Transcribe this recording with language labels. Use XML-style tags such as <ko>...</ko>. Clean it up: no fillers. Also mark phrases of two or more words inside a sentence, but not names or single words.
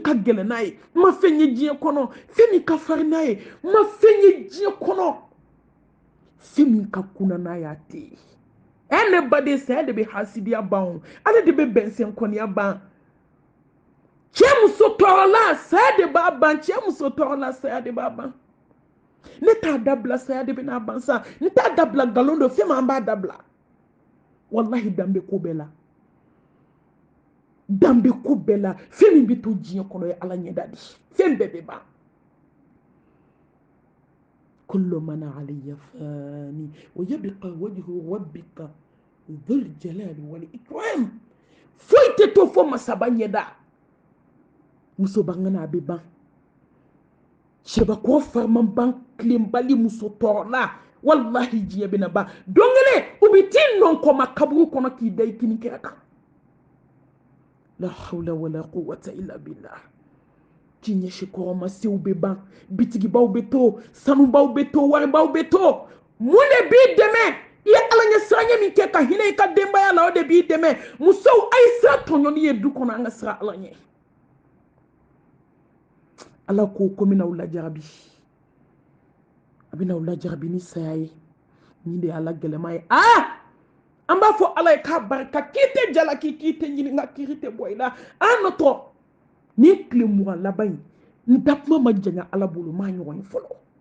<bm>ka gɛlɛn n'a ye n ma fɛn ye diɲɛ kɔnɔ fɛn min ka farin n'a ye n ma fɛn ye diɲɛ kɔnɔ fɛn min ka kunna n'a ye a tɛ ye ne baden saya de bɛ hasidiya ban o ale de bɛ bɛnsɛnkɔniya ban cɛ muso tɔɔrɔla saya de b'a ban cɛ muso tɔɔrɔla saya de b'a ban ne t'a dabila saya de bɛna ban sa n t'a dabila nkalon dɔ fɛn min an b'a dabila wallahi danbe ko bɛɛ la danbe ko bɛɛ la fɛn min bɛ to diɲɛ kɔnɔ ye ala ɲɛda de fɛn bɛɛ bɛ ban</bm> <ar>كل من عليها فان ويبقى وجه ربك ذو الجلال والإكرام</ar> <bm>foyi tɛ to fɔ masaba ɲɛda muso bangana a bɛ ban cɛbakɔrɔ fariman ban tilenbali muso tɔɔrɔla wallahi diɲɛ bɛna ban don kelen u bɛ t'i nɔn kɔma kaburu kɔnɔ k'i da i kini kɛra kan</bm> <ar>لا حول ولا قوة إلا بالله</ar> <bm>k'i ɲɛsi kɔrɔmasenw bɛ ban bitigibaw bɛ to sanubaw bɛ to waribaw bɛ to mun de b'i dɛmɛ i ye ala ɲɛ siraɲɛ min kɛ ka hinɛ i ka denbaya la o de b'i dɛmɛ musow a ye sira tɔɲɔni ye du kɔnɔ an ka sira ala ɲɛ ala ko ko n bɛna aw lajarabi a bɛna aw lajarabi ni saya ye nin de ye ala gɛlɛma ye an b'a fɔ ala ye k'a barika k'i tɛ jalaki k'i tɛ ɲininka k'i tɛ bɔ i la nɔtɔ ni tile 20 laban in n da kuma ma janya ala bolo ma ɲɔgɔn ye fɔlɔ</bm>